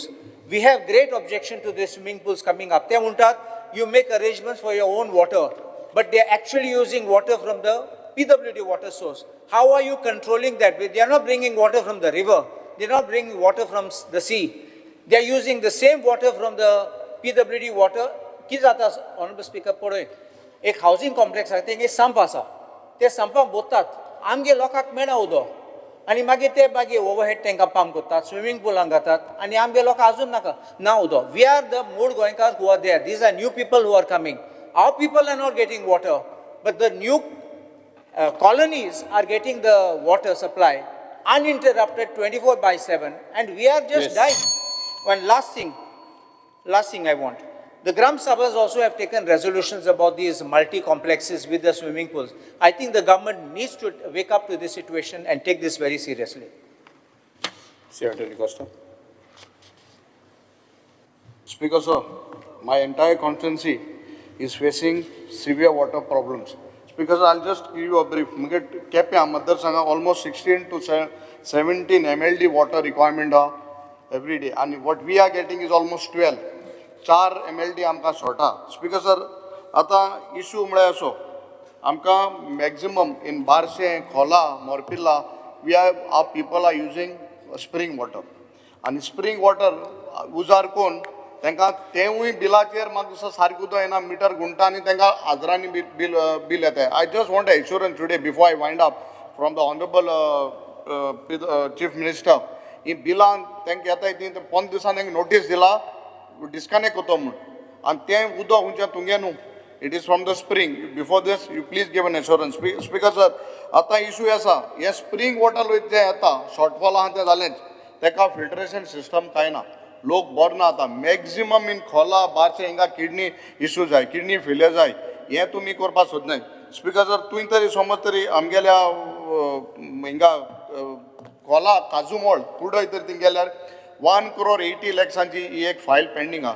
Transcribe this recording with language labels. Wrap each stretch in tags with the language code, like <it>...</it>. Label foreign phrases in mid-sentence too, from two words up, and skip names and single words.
<en>We have great objection to the swimming pools coming up. They म्हणतात you make arrangements for your own water, but they are actually using water from the PWD water source. How are you controlling that? They are not bringing water from the river. They are not bringing water from the sea. They are using the same water from the PWD water.</en> <kok>कितें जाता</kok> <en>honorable speaker</en> <kok>पळय एक</kok> <en>housing complex</en> <kok>आसा तेंगे संप आसा ते संपाक बोतात आमगे लोकांक मेळना उदक आनी मागीर ते मागीर ओवरहेड टँकां पंप करतात स्विमींग पुलांक घातात आनी आमगे लोकां अजून नाका ना उदक.</kok> <en>we are the</en> <kok>मूळ गोंयकार</kok> <en>who are there. these are new people who are coming. our people are not getting water but the new colonies are getting the water supply uninterrupted 24/7 and we are just dying. One last thing I want. The Gram Sabhas also have taken resolutions about these multi-complexes with the swimming pools. I think the government needs to wake up to this situation and take this very seriously. Secretary Costa. Speaker sir, my entire constituency is facing severe water problems. Speaker sir, I'll just give you a brief.</en> <kok>मुगे केप्यां मतदारसंघां</kok> <en>almost 16 to 17 MLD water requirement every day, and what we are getting is almost 12.</en> <kok>4 MLD आमकां शॉर्टा.</kok> <en>speaker sir,</en> <kok>आतां इशू म्हळ्यार असो, आमकां</kok> <en>maximum in बारशें, खोला, मोरपिल्ला, our people are using spring water.</en> <kok>आनी</kok> <en>spring water</en> <kok>उजार कोन्न तांकां तेवूय बिलाचेर म्हाका दिसता सारकें उदक येना, मिटर गुंटा आनी तांकां हजारांनी बील येता.</kok> <en>I just want assurance today before I wind up from the honourable chief minister.</en> <kok>ही बिलां तांकां येताय ती 5 दिसांनी तांकां नोटीस दिला डिस्कनेक्ट कोतो म्हूण, आनी तें उदक खंयच्या तुंगे न्हू,</kok> <en>it is from the spring. before this you please give an assurance. speaker sir,</en> <kok>आतां इशू आसा हे</kok> <en>spring water</en> <kok>जें येता शॉर्टफॉल आहा तें जालेंच, ताका</kok> <en>filtration system</en> <kok>कांय ना, लोक बरना. आतां</kok> <en>maximum in</en> <kok>खोला बारशे हिंगा</kok> <en>kidney issue</en> <kok>जाय,</kok> <en>kidney failure</en> <kok>जाय, हें तुमी करपाक सोदनाय.</kok> <en>speaker sir,</en> <kok>तुवें तरी समज तरी आमगेल्या हिंगा खोला काजूमोळ कुडय तर थिंग गेल्यार 1,80,00,000 ही एक</kok> <en>file pending</en> <kok>आहा.</kok>